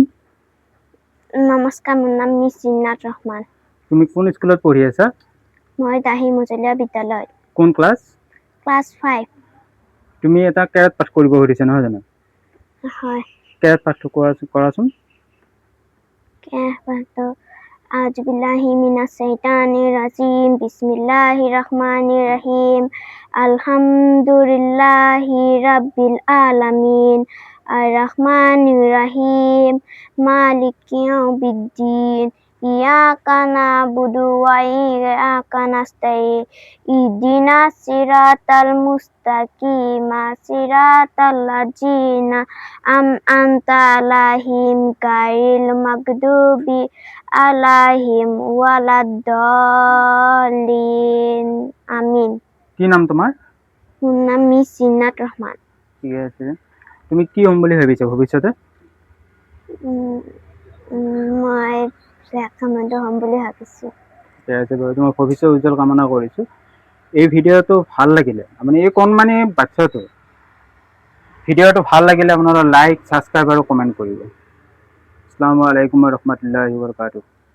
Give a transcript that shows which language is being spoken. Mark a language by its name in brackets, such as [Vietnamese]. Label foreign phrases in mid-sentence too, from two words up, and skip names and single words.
[Assamese] নমস্কাৰ, মোৰ নাম মিছ জিন্নাত ৰহমান। তুমি কোন স্কুলত পঢ়ি আছা? মই দাহি মজলীয়া বিদ্যালয়। কোন ক্লাছ? ক্লাছ 5। তুমি এটা কেৰাত পাঠ কৰিব খুজিছা নহয় জানো? হয়। কেৰাত পাঠটো কৰাচোন। [Arabic] أعوذ بالله من الشيطان الرجيم. بسم الله الرحمن الرحيم الحمد لله رب العالمين. الرحمن الرحيم مالك يوم الدين. إياك نعبد وإياك نستعين. اهدنا الصراط المستقيم. صراط الذين أنعمت عليهم غير المغضوب عليهم ولا الضالين. আমিন। [Assamese] কি নাম তোমাৰ? মোৰ নাম মিছ জিন্নাত ৰহমান। ঠিক আছে। তুমি কি হ'ম বুলি ভাবিছা ভৱিষ্যতে? মই শিক্ষামন্ত্ৰী হ'ম বুলি ভাবিছোঁ। ঠিক আছে বাৰু, তোমাৰ ভৱিষ্যত উজ্জ্বল কামনা কৰিছোঁ। এই ভিডিঅ'টো ভাল লাগিলে, মানে এই কণমানি বাচ্চাটো ভিডিঅ'টো ভাল লাগিলে আপোনালোকে লাইক, ছাবস্ক্ৰাইব আৰু কমেণ্ট কৰিব। [Arabic] السلام عليكم ورحمة الله وبركاته.